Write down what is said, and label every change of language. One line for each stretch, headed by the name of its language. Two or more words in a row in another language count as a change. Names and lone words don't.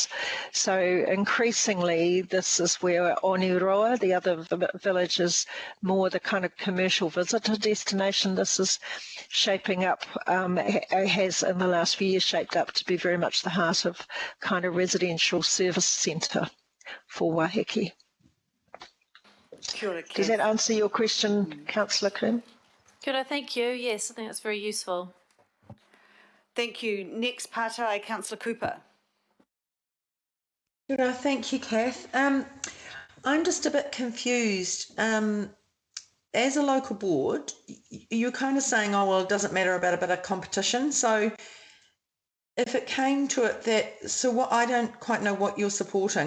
English: So increasingly, this is where Oniroa, the other village, is more the kind of commercial visitor destination. This is shaping up, has in the last few years shaped up to be very much the heart of kind of residential service centre for Waiheke.
Māori: Kia ora,
English: Does that answer your question, Councillor Coombe?
Māori: Kia ora,
English: thank you. Yes, I think that's very useful. Thank you. Next partai, Councillor Cooper.
Māori: Kia ora,
English: thank you, Kath. I'm just a bit confused. As a local board, you're kind of saying, oh, well, it doesn't matter about a bit of competition. So if it came to it what I don't quite know what you're supporting.